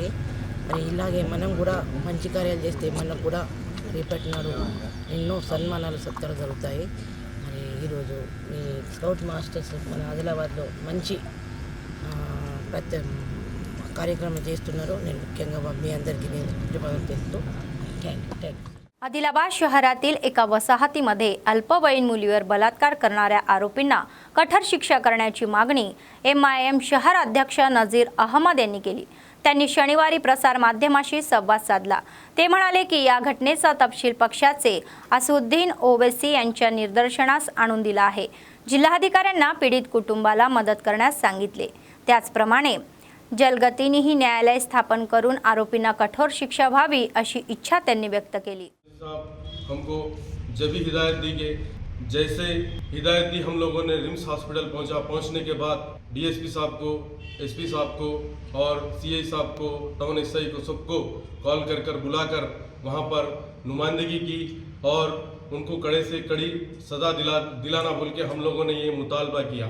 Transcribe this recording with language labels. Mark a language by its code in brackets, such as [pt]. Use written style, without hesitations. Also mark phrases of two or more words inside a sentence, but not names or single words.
[te] మరి ఇలాగే మనం కూడా మంచి కార్యాలు చేస్తే మనకు కూడా రేపటి నాడు ఎన్నో సన్మానాలు సత్కారాలు జరుగుతాయి। మరి ఈరోజు మీ స్కౌట్ మాస్టర్స్ మన ఆదిలాబాద్లో మంచి కార్యక్రమం చేస్తున్నారు। నేను ముఖ్యంగా మీ అందరికీ నేను ధన్యవాదాలు చేస్తూ థ్యాంక్ [mr] आदिलाबाद शहरातील एका वसाहतीमध्ये अल्पवयीन मुलीवर बलात्कार करणाऱ्या आरोपींना कठोर शिक्षा करण्याची मागणी MIM शहर अध्यक्ष नजीर अहमद यांनी केली। त्यांनी शनिवारी प्रसार माध्यमाशी संवाद साधला। ते म्हणाले की या घटनेचा तपशील पक्षाचे असुद्दीन ओवैसी यांच्या निदर्शनास आणून दिला आहे। जिल्हाधिकाऱ्यांना पीडित कुटुंबाला मदत करण्यास सांगितले। त्याचप्रमाणे जलगतीने ही न्यायालय स्थापन करून आरोपींना कठोर शिक्षा व्हावी अशी इच्छा त्यांनी व्यक्त केली। [ur] ہم کو جب بھی ہدایت دی گئی، جیسے ہدایت دی ہم لوگوں نے رمس ہاسپٹل پہنچنے کے بعد DSP صاحب کو، SP صاحب کو اور CI صاحب کو، ٹاؤن SI کو، سب کو کال کر بلا کر وہاں پر نمائندگی کی اور ان کو کڑے سے کڑی سزا دلانا بول کے ہم لوگوں نے یہ مطالبہ کیا.